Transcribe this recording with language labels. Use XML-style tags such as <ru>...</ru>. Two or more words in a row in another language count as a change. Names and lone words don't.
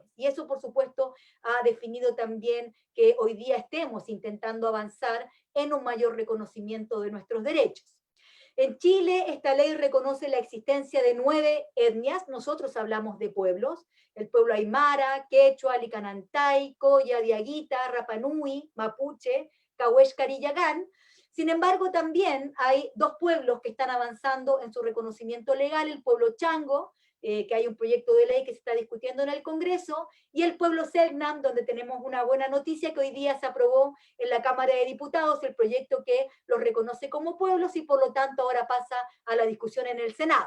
<es>Y eso, por supuesto, ha definido también que hoy día estemos intentando avanzar en un mayor reconocimiento de nuestros derechos. En Chile, esta ley reconoce la existencia de 9 etnias. Nosotros hablamos de pueblos: el pueblo aymara, quechua, licanantay, coya, diaguita, rapanui, mapuche, cahués, carillagán. Sin embargo, también hay 2 pueblos que están avanzando en su reconocimiento legal: el pueblo chango, que hay un proyecto de ley que se está discutiendo en el Congreso, y el pueblo Selknam, donde tenemos una buena noticia, que hoy día se aprobó en la Cámara de Diputados el proyecto que los reconoce como pueblos, y por lo tanto ahora pasa a la discusión en el Senado.</es>